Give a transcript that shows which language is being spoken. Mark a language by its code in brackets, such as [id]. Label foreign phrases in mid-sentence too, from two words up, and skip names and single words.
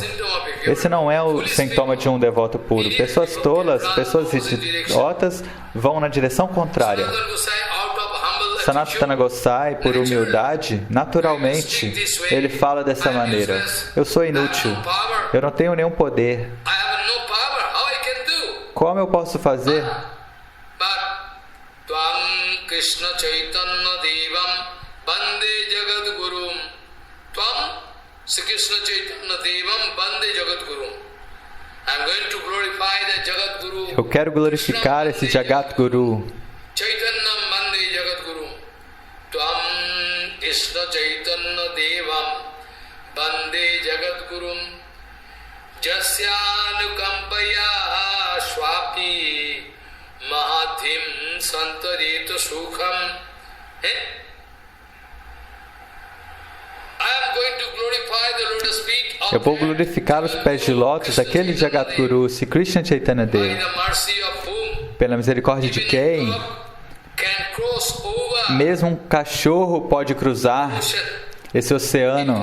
[pt] Esse não é o sintoma de um devoto puro. Pessoas tolas, pessoas idiotas vão na direção contrária. Sanatana Gosai, por humildade, naturalmente, ele fala dessa maneira. Eu sou inútil. Eu não tenho nenhum poder. Como eu posso fazer? [sa] Krishna Chaitanya Devam Bande Jagat Gurum Tvam Sri Krishna Chaitanya Devam Bande Jagat Gurum. [en] I'm going to glorify the Jagat Guru. [pt] Eu quero glorificar esse Jagat Guru. [sa] Chaitanya Bande Jagat Gurum Tvam Krishna Chaitanya Devam Bande Jagat Gurum Jasyanukampaya Shwapi Mahadhim Santarita Sukham. [pt] Eu vou glorificar os pés de lótus daquele Jagat Guru, Sri Krishna Chaitanya Deva. Pela misericórdia de quem? Mesmo um cachorro pode cruzar esse oceano.